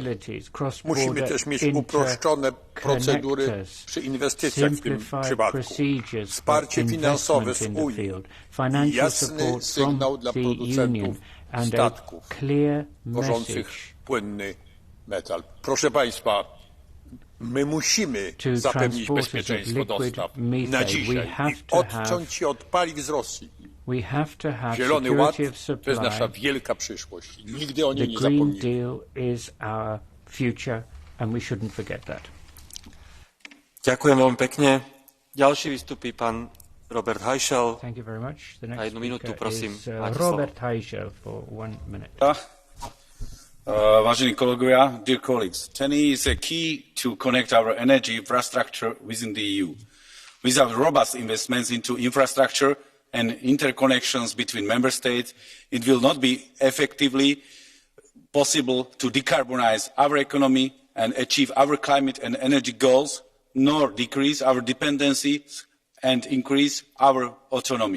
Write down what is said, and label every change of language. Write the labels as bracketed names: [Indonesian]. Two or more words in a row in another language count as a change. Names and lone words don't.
[Polish] Musimy też mieć uproszczone procedury przy inwestycjach w tym przypadku, wsparcie finansowe z Unii i jasny sygnał dla producentów statków wożących płynny metal. Proszę Państwa, my musimy zapewnić bezpieczeństwo dostaw na dzisiaj i odciąć się od paliw z Rosji. Zielony Ład to jest nasza wielka przyszłość. Nigdy o niej nie zapomnimy. [Slovak] Ďakujem veľmi pekne. Ďalší vystupí pán Robert Heischel. Na 1 minútu, prosím, máte slovo. Vážení kolegovia, [English] dear colleagues, TEN-E is a key to connect our energy infrastructure within the EU. Without robust investments into infrastructure and interconnections between member states, it will not be effectively possible to decarbonize our economy and achieve our climate and energy goals, nor decrease our dependency and increase our autonomy.